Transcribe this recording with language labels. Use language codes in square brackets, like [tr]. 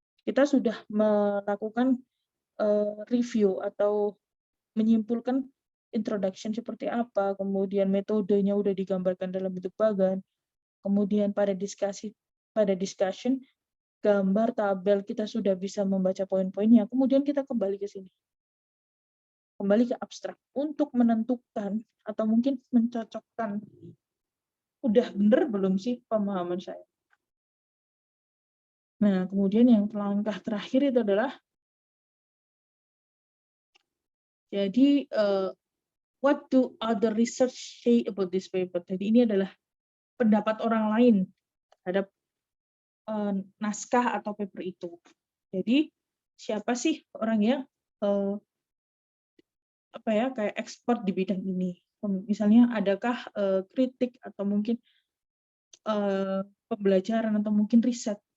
[id] Kita sudah melakukan review atau menyimpulkan introduction seperti apa, kemudian metodenya udah digambarkan dalam bentuk bagan, kemudian pada discussion gambar tabel kita sudah bisa membaca poin-poinnya, kemudian kita kembali ke sini. Kembali ke abstrak untuk menentukan atau mungkin mencocokkan udah benar belum sih pemahaman saya. Nah, kemudian yang langkah terakhir itu adalah Jadi [en] what do other research say about this paper? [id] Jadi ini adalah pendapat orang lain terhadap naskah atau paper itu. Jadi siapa sih orang yang kayak expert di bidang ini? Misalnya adakah kritik atau mungkin pembelajaran atau mungkin riset.